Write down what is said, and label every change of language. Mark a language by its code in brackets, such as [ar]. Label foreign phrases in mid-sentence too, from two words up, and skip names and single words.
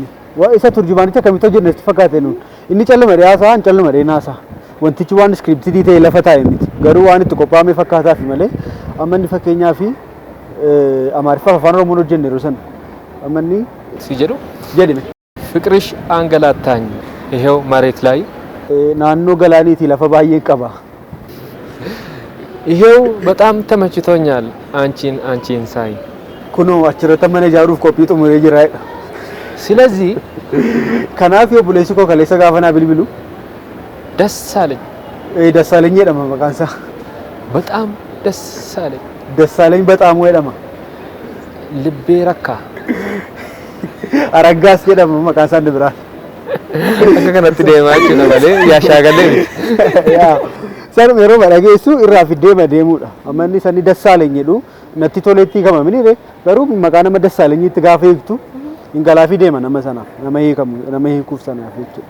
[om] Waa isa turjumaanicha akkamitti hojjenne itti fakkaate nuun. Inni callumadee haasaa, hin callumadee naasaa. Wantichi waan iskiriptii ta'e lafa taa'e miti. Garuu waan itti qophaa'ame fakkaataafi malee amma inni fakkeenyaa fi Amaariffaa afaan Oromoon hojjenne yeroo sana. Amma inni si jedhu jedhime. [am] Fiqirish አንገላታኝ ይሄው መሬት ላይ [om] naannoo galaaniiti lafa baay'ee qaba. [am] ይሄው በጣም ተመችቶኛል አንቺን ሳይ [om] kunoo achirratti mana ijaaruuf qophii xumuree jira. ስለዚህ kanaaf yoo buleessi koo kaleessa gaafa naa bilbilu [am] ደስ አለኝ [om] ደሳለኝ jedhama maqaan isaa. [am] በጣም ደስ አለኝ [om] ደሳለኝ በጣም jedhama. [am] ልቤ ረካ [om] araggaas jedhama maqaan isaa inni biraa. akka kanatti deemaa jechuudha malee yaashaagalee Saruma yeroo dhageessu irraa fiddee deemuudha. Amma inni sani Dassaaleny jedhu natti toleetti kama minire garuu maqaa nama Dassaalenyitti gaafa hiiktu hingalaafi deema nama sanaaf nama hiikamu nama hiikuuf sanaaf jechuudha.